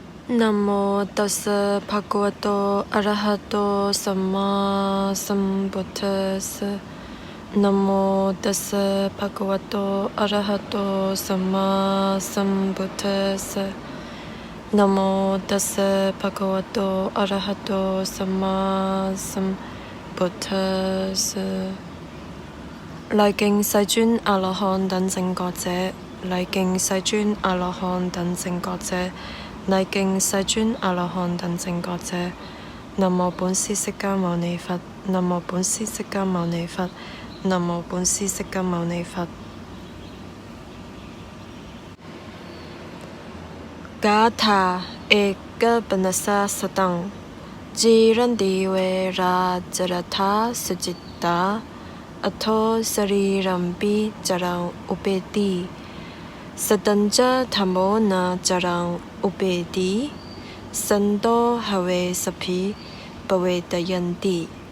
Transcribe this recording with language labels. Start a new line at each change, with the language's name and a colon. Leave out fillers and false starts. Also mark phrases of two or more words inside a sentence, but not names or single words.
Pali: นะโมตัสสะภะคะวะโตอะระหะโตสัมมาสัมพุทธัสสะนะโมตัส สะภะคะวะโตอะระหะโตสัมมาสัมพุทธัสสะนะโมตัสสะภะคะวะโตอะระหะโตสัมมาสัมพุทธัสสะ
Chinese: 禮敬世尊阿羅漢等正覺者，禮敬世尊阿羅漢等正覺者，禮敬世尊阿羅漢等正覺者。南無本師釋迦牟尼佛，南無本師釋迦牟尼佛，南無本師釋迦牟尼佛。
Pali: Gatha eka banasa satang jirandi vera jarata sujita atho sarirampi jarang upeti satanja thamo na jarang upeti santo have sapi pavetayanti